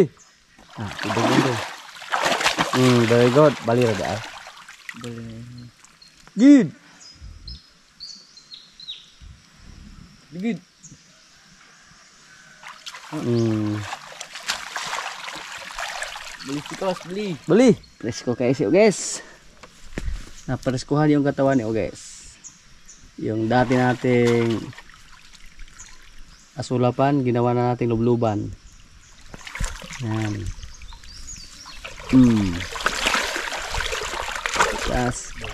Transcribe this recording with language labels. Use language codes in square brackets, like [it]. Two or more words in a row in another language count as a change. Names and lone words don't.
[hil] Ah, tidog na ron. [en] Very good. [hil] Bali ra daay. Bali. Gid. Gid. Bali sikas, bali. Bali. Presko kayo siya, guys. [tl] Napareskuhan yung katawan niyo, guys. Yung dati nating asulapan, ginawa na nating lubluban. Yan. Yes.